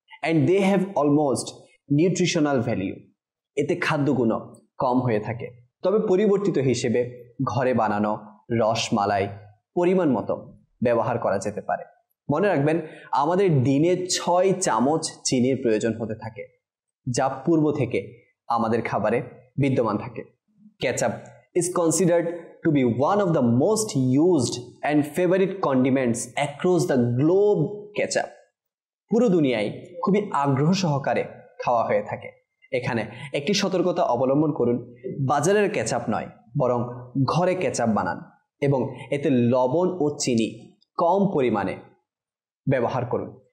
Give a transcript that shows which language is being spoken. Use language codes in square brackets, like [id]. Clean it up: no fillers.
[en] And they have almost nutritional value. [bn] এতে খাদ্যগুণ কম হয়ে থাকে। তবে পরিবর্তিত হিসেবে ঘরে বানানো রসমালাই পরিমাণ মতো ব্যবহার করা যেতে পারে। মনে রাখবেন, আমাদের দিনে 6 চামচ চিনির প্রয়োজন হতে থাকে, যা পূর্ব থেকে আমাদের খাবারে বিদ্যমান থাকে। [en] Ketchup is considered to be one of the most used and favorite condiments across the globe. [bn] Ketchup পুরো দুনিয়ায় খুবই আগ্রহ সহকারে খাওয়া হয়ে থাকে। এখানে একটি সতর্কতা অবলম্বন করুন, বাজারের কেচাপ নয়, বরং ঘরে কেচাপ বানান এবং এতে লবণ ও চিনি কম পরিমাণে ব্যবহার করুন।